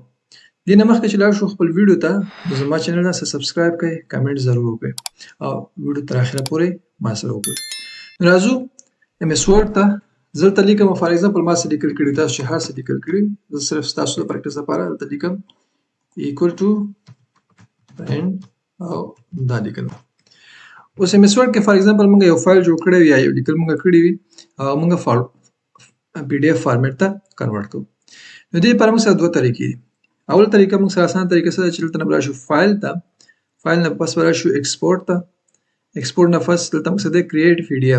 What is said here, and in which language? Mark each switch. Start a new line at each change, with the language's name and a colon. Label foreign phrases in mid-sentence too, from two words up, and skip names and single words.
Pashto: دې نه مخکې چې لاړ شو خپل ویډیو ته نو زما چینل نه سبسکرایب کړئ، کمنټ ضرور وکړئ او ویډیو تر اخره پورې ما سره وګورئ. نو راځو ایم اس ورډ ته. زه دلته لیکم
English: for example
Pashto: ما څه لیکل کړي تاسو چې هر څه لیکل کړي زه صرف ستاسو د پریکټس لپاره دلته لیکم
English: equal to and
Pashto: او دا لیکل. اوس ایم اس ورډ کې
English: for example
Pashto: موږ یو فایل جوړ کړی وي یا یو لیکل موږ کړي وي او موږ
English: PDF format
Pashto: ته کنورټ کوو. نو دې لپاره موږ سره دوه طریقې دي. اول طریقه موږ سره اسانه طریقه څه ده چې دلته نه به راشو فایل ته، فایل نه پس به راشو ایکسپورټ ته، ایکسپورټ نه پس دلته موږ څه دی
English: create PDF.